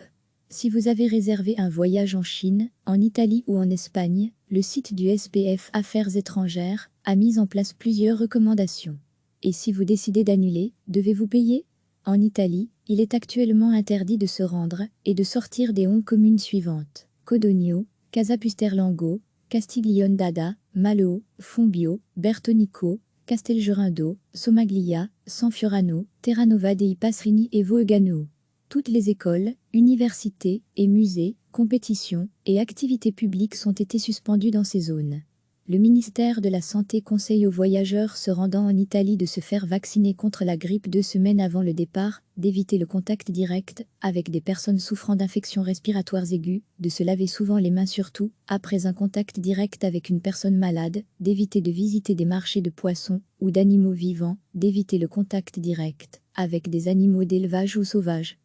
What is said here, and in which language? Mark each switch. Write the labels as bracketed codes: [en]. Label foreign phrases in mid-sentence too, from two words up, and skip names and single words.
[fr] Si vous avez réservé un voyage en Chine, en Italie ou en Espagne, le site du SPF Affaires étrangères a mis en place plusieurs recommandations. Et si vous décidez d'annuler, devez-vous payer? En Italie, il est actuellement interdit de se rendre et de sortir des 11 communes suivantes: Codogno, Casapusterlango, Castiglione d'Adda, Maleo, Fombio, Bertonico, Castelgerando, Somaglia, Sanfiorano, Terranova dei Pasrini et Voegano. Toutes les écoles, universités et musées, compétitions et activités publiques ont été suspendues dans ces zones. Le ministère de la Santé conseille aux voyageurs se rendant en Italie de se faire vacciner contre la grippe 2 semaines avant le départ, d'éviter le contact direct avec des personnes souffrant d'infections respiratoires aiguës, de se laver souvent les mains surtout après un contact direct avec une personne malade, d'éviter de visiter des marchés de poissons ou d'animaux vivants, d'éviter le contact direct avec des animaux d'élevage ou sauvages.